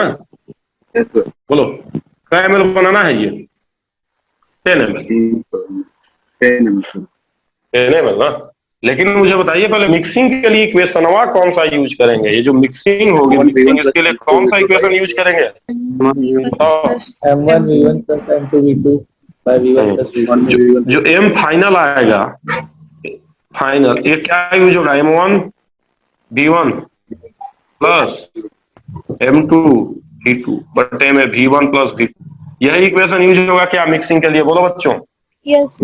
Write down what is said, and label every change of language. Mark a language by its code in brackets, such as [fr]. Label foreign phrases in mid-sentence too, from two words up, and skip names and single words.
[hi] बोलो, क्या ml बनाना है? ये 10 ml ना। लेकिन मुझे बताइए पहले, मिक्सिंग के लिए इक्वेशन कौन सा यूज करेंगे? ये जो मिक्सिंग होगी, मिक्सिंग, इसके लिए कौन सा इक्वेशन यूज करेंगे? [en] M1 V1 plus M2 V2 by V1 plus V1 [hi] जो M फाइनल आएगा, फाइनल, ये क्या यूज होगा? M1 V1 प्लस M2 V2 बटे में V1 प्लस V2, यही इक्वेशन यूज होगा क्या मिक्सिंग के लिए? बोलो बच्चों। [en] Yes.